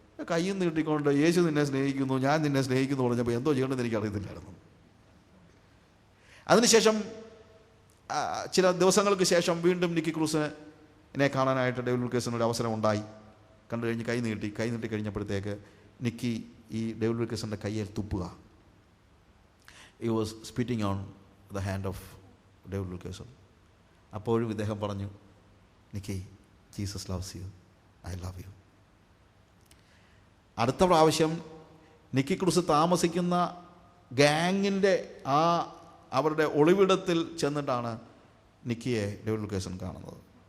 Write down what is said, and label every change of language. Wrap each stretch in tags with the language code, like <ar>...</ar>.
<ml>കയ്യിൽ നീട്ടിക്കൊണ്ട് യേശു നിന്നെ സ്നേഹിക്കുന്നു, ഞാൻ നിന്നെ സ്നേഹിക്കുന്നു പറഞ്ഞപ്പോൾ എന്തോ ചെയ്യണമെന്ന് എനിക്കറിയത്തില്ലായിരുന്നു. അതിനുശേഷം ചില ദിവസങ്ങൾക്ക് ശേഷം വീണ്ടും നിക്കി ക്രൂസിനെ കാണാനായിട്ട് ഡേവിഡ് വിൽക്കേഴ്സന് ഒരു അവസരം ഉണ്ടായി. കണ്ടു കഴിഞ്ഞ് കൈ നീട്ടി കഴിഞ്ഞപ്പോഴത്തേക്ക് നിക്കി ഈ ഡേവിഡ് വിൽക്കേഴ്സൻ്റെ കയ്യിൽ തുപ്പുക.</ml> <en>he was spitting on the hand of David Wilkerson.</en> <ml>അപ്പോഴും ഇദ്ദേഹം പറഞ്ഞു, Nikki,</ml> <en>Jesus loves you, I love you.</en> <ml>അടുത്ത പ്രാവശ്യം നിക്കി ക്രൂസ് താമസിക്കുന്ന ഗാങ്ങിൻ്റെ അവരുടെ ഒളിവിടത്തിൽ ചെന്നിട്ടാണ് നിക്കിയെ ഡേവിഡ് വിൽക്കേഴ്സൺ കാണുന്നത്.</ml>